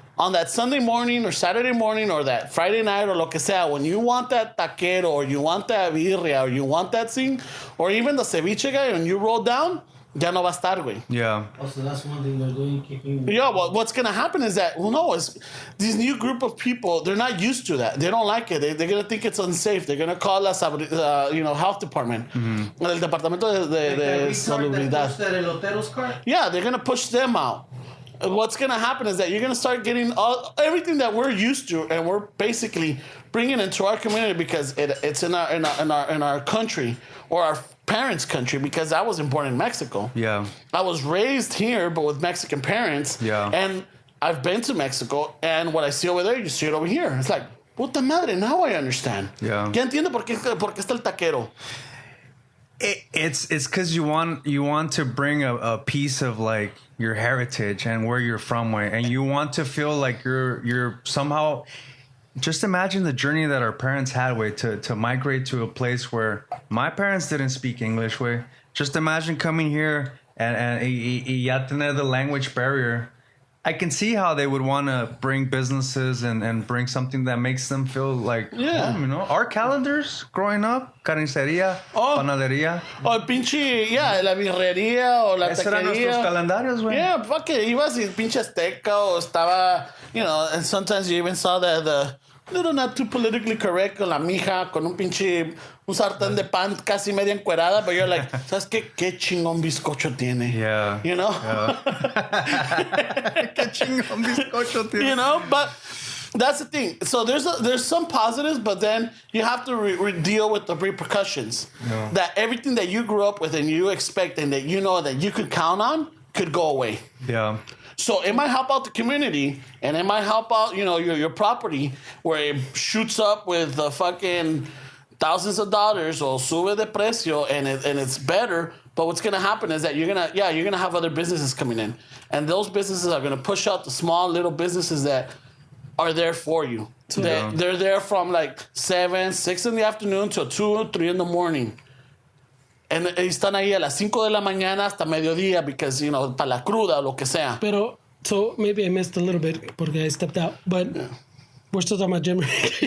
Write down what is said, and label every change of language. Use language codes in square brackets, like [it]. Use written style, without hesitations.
[en] on that Sunday morning or Saturday morning or that Friday night or lo que sea, when you want that taquero or you want that birria or you want that thing, or even the ceviche guy, and you roll down, ya no va a estar, güey. Yeah. Also, that's one thing they're doing, keeping... Yeah, well, what's going to happen is that, it's these new group of people, they're not used to that. They don't like it. They're going to think it's unsafe. They're going to call us, health department. [es] El departamento de salubridad. [en] Yeah, they're going to push them out. What's going to happen is that you're going to start getting everything that we're used to, and we're basically bringing into our community because it's in our country, or our parents' country, because I wasn't born in Mexico. Yeah. I was raised here, but with Mexican parents. Yeah. And I've been to Mexico, and what I see over there, you see it over here. It's like, puta madre, now I understand. Yeah. [es] Ya entiendo por qué está el taquero. [en] It's because you want to bring a piece of like your heritage and where you're from, way, and you want to feel like you're somehow. Just imagine the journey that our parents had, way, to migrate to a place where my parents didn't speak English, way. Just imagine coming here and ya tener the language barrier. I can see how they would want to bring businesses and bring something that makes them feel like home, Our calendars growing up, carnicería, panadería. [es] O el pinche, la birrería o la Esos eran taquería. nuestros calendarios, güey. Yeah, fuck it. Ibas y pinche azteca o estaba, and sometimes you even saw the little not too politically correct con la mija, con un sartén de pan casi media encuerada, but you're like, ¿sabes qué? Qué chingón bizcocho tiene. [en] Yeah. You know? [es] Yeah. Qué chingón bizcocho tiene. [en] But that's the thing. So there's some positives, but then you have to deal with the repercussions. Yeah. That everything that you grew up with and you expect and that you know that you could count on could go away. Yeah. So it might help out the community, and it might help out, your property, where it shoots up with the fucking thousands of dollars or sube de precio, and it's better. But what's gonna happen is that you're gonna have other businesses coming in, and those businesses are gonna push out the small little businesses that are there for you. Yeah. They're there from like 7, 6 in the afternoon to 2 or 3 in the morning. [es] And están ahí a las 5 de la mañana hasta mediodía because, para la cruda o lo que sea. [en] Pero, so maybe I missed a little bit porque I stepped out, but we're still talking about gentrification.